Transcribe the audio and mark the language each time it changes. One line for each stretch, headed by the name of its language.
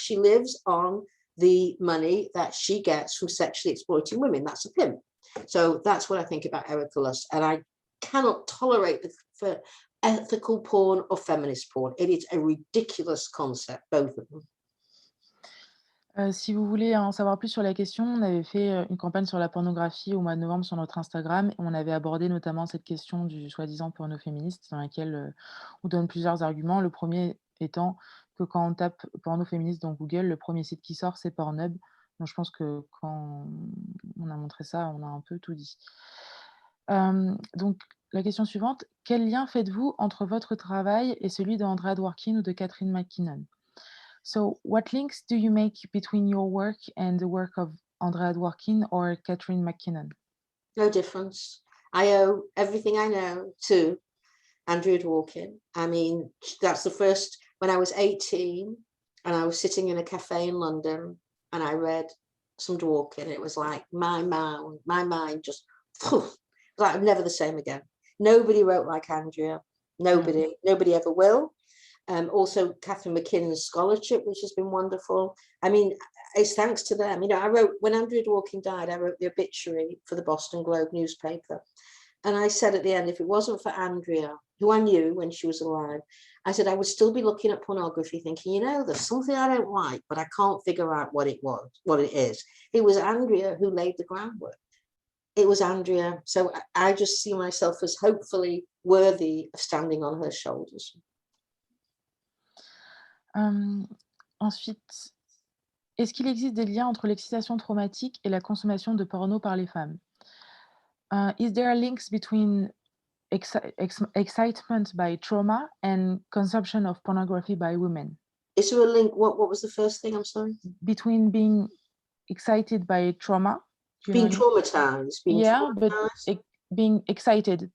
English: She lives on the money that she gets from sexually exploiting women. That's a pimp. So that's what I think about Erika Lust, and I cannot tolerate the ethical porn or feminist porn. It is a ridiculous concept, both of them.
French: Si vous voulez en savoir plus sur la question, on avait fait une campagne sur la pornographie au mois de novembre sur notre Instagram. Et on avait abordé notamment cette question du soi-disant porno féministe, dans laquelle on donne plusieurs arguments. Le premier étant que quand on tape porno féministe dans Google, le premier site qui sort, c'est Pornhub. Donc je pense que quand on a montré ça, on a un peu tout dit. Donc la question suivante, quel lien faites-vous entre votre travail et celui de Andrea Dworkin ou de Catherine McKinnon?
English: So, what links do you make between your work and the work of Andrea Dworkin or Catherine McKinnon? No difference. I owe everything I know to Andrea Dworkin. I mean, that's the first, when I was 18 and I was sitting in a cafe in London and I read some Dworkin, it was like my mind just, like never the same again. Nobody wrote like Andrea. Nobody ever will. Also Catherine McKinnon's scholarship, which has been wonderful. I mean, it's thanks to them. You know, I wrote, when Andrea Dworkin died, I wrote the obituary for the Boston Globe newspaper. And I said at the end, if it wasn't for Andrea, who I knew when she was alive, I said I would still be looking at pornography thinking, you know, there's something I don't like, but I can't figure out what it is. It was Andrea who laid the groundwork. It was Andrea. So I just see myself as hopefully worthy of standing on her shoulders.
French: Ensuite, est-ce qu'il existe des liens entre l'excitation traumatique et la consommation de porno par les femmes?
English: Is there links between excitement by trauma and consumption of pornography by women? Is there a link? What was the first thing? I'm sorry. Between being excited by trauma, being traumatized. But being excited.